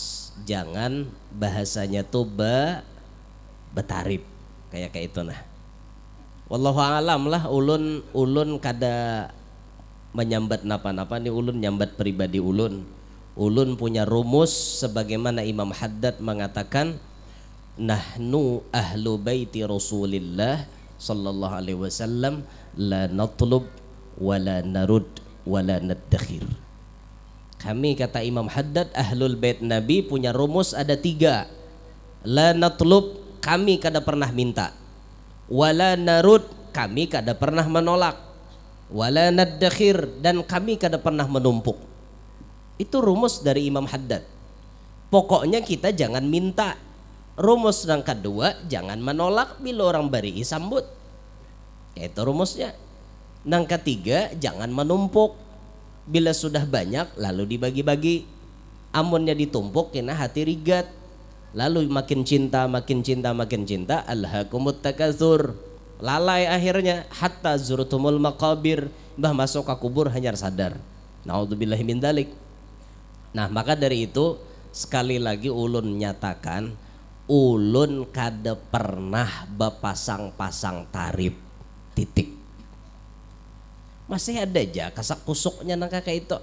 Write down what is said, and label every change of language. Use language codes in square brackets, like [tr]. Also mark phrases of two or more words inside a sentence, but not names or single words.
[bjn] Jangan bahasanya tuh betarip kayak itu nah. [ar] والله أعلم [bjn] lah ulun kada menyambat napa-napa nih ulun nyambat pribadi ulun. Ulun punya rumus sebagaimana Imam Haddad mengatakan [ar] نحن أهل بيت رسول الله صلى الله عليه وسلم لا نطلب ولا نرد ولا ندخر. [bjn] Kami kata Imam Haddad [ar] أهل البيت [bjn] Nabi punya rumus ada 3. [ar] لا نطلب [bjn] kami kada pernah minta, [ar] ولا نرد [bjn] kami kada pernah menolak, [ar] ولا ندخر [bjn] dan kami kada pernah menumpuk. Itu rumus dari Imam Haddad. Pokoknya kita jangan minta. Rumus yang kedua jangan menolak bila orang beri sambut. Itu rumusnya. Yang ketiga jangan menumpuk. Bila sudah banyak lalu dibagi-bagi. Amunnya ditumpuk kena hati rigat. Lalu makin cinta. [ar] ألهاكم التكاثر. [bjn] Lalai akhirnya [ar] حتى زرتم المقابر. [bjn] Bah masuk ke kubur hanya sadar. [ar] نعوذ بالله من ذلك. [bjn] Nah, maka dari itu sekali lagi ulun nyatakan ulun kada pernah bapasang-pasang tarif titik. Masih ada aja kasak kusuknya nang kakak itu.